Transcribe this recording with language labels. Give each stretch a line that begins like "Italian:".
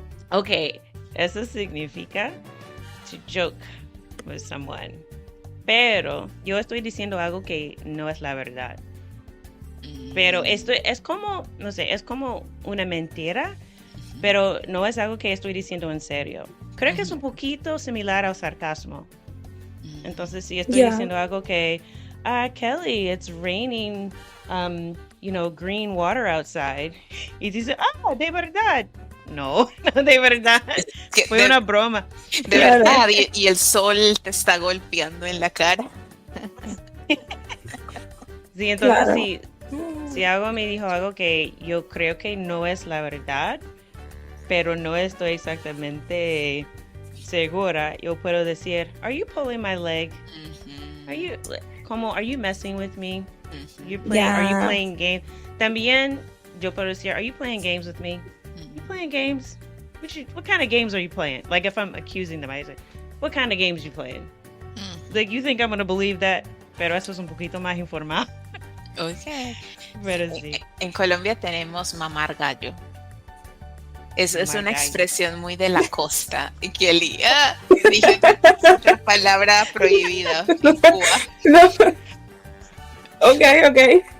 Spanish: Ok, eso significa
English: to joke with someone.
Spanish: Pero yo estoy diciendo algo que no es la verdad. Pero esto es como, no sé, es como una mentira, pero no es algo que estoy diciendo en serio. Creo que es un poquito similar al sarcasmo. Entonces, si estoy diciendo algo que, Kelly,
English: it's raining, green water outside.
Spanish: Y dice, de verdad. No, de verdad. Fue una broma. De verdad, y el sol te está golpeando en la cara. Sí, entonces si algo me dijo algo que yo creo que no es la verdad, pero no estoy exactamente segura, yo puedo decir,
English: are you pulling my leg? Are you messing with me? Are you playing games?
Spanish: También yo puedo decir,
English: are you playing games with me? You playing games? What kind of games are you playing? Like if I'm accusing them, I say, what kind of games you playing? Like you think I'm going to believe that?
Spanish: Pero eso es un poquito más informal.
English: Okay.
Spanish: Pero sí. En Colombia tenemos mamar gallo. Es una expresión muy de la costa. Kelly, dije otra palabra prohibida en Cuba. No. Ok.